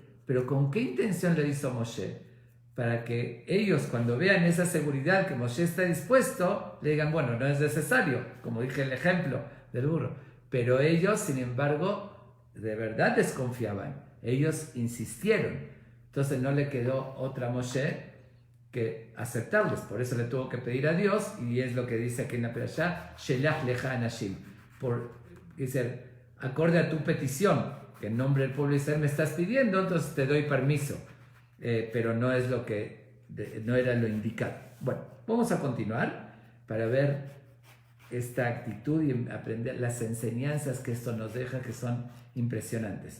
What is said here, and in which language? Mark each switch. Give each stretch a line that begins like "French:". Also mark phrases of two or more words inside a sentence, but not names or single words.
Spanish: Pero ¿con qué intención le hizo Moshe? Para que ellos, cuando vean esa seguridad que Moshe está dispuesto, le digan, bueno, no es necesario, como dije el ejemplo del burro. Pero ellos, sin embargo, de verdad desconfiaban. Ellos insistieron. Entonces no le quedó otra Moshe que aceptarles. Por eso le tuvo que pedir a Dios, y es lo que dice aquí en la Perashá,
Hebrew: שלח לך אנשים.
Spanish: Dice, acorde a tu petición, que en nombre del pueblo de Israel me estás pidiendo, entonces te doy permiso. Pero no es lo que, no era lo indicado. Bueno, vamos a continuar para ver esta actitud y aprender las enseñanzas que esto nos deja, que son impresionantes.